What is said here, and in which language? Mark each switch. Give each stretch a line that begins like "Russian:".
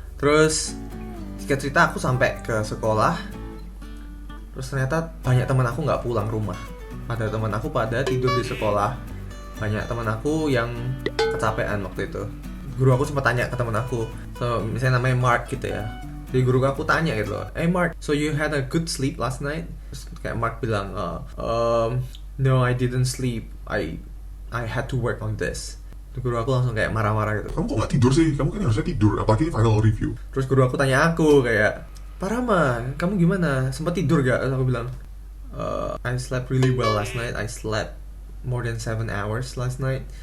Indonesian: Terus singkat cerita aku sampai ke sekolah, terus ternyata banyak teman aku nggak pulang rumah. Ada teman aku pada tidur di sekolah, banyak teman aku yang kecapean waktu itu. Guru aku sempat tanya ke teman aku, misalnya namanya Mark gitu ya. Jadi guru aku tanya gitu loh,
English: "Hey Mark, so you had a good sleep last night?"
Indonesian: Terus kayak Mark bilang,
English: "No, I didn't sleep. I had to work on this."
Indonesian: Guru aku langsung kayak marah-marah gitu. Kamu kok nggak tidur sih? Kamu kan harusnya tidur, apalagi ini final review. Terus guru aku tanya aku kayak, "Pak Rama, kamu gimana? Sempat tidur gak?" Terus aku bilang,
English: "I slept really well last night. I slept more than 7 hours last night."